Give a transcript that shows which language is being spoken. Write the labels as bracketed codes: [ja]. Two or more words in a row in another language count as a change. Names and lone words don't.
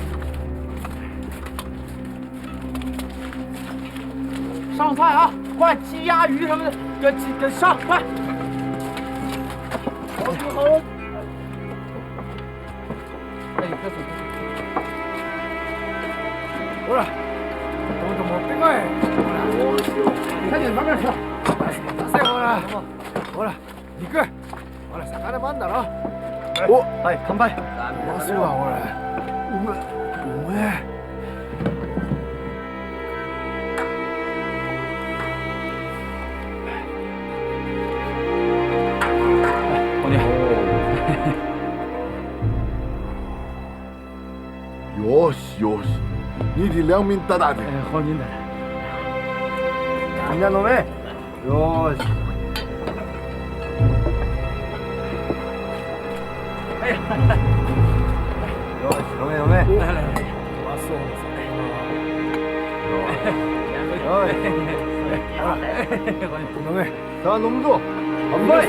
[zh] 上菜啊！快，鸡鸭鱼什么的，给上，快！好。哎，快走！过来，都 [ja] 持ってこい。 [zh] 快点，慢点吃。 [ja] ほら、肉。ほら、魚もあんだろ。お、はい、乾杯。うまそうだ、これ。うめえ。よしよし， [zh] 你的良民大大的。皇军的。 [ja] みんな飲め。よし。 [zh] 哎呀， [ja] よし、飲め飲め。来。うまそうですね。おい。飲め。さあ飲むぞ。乾杯。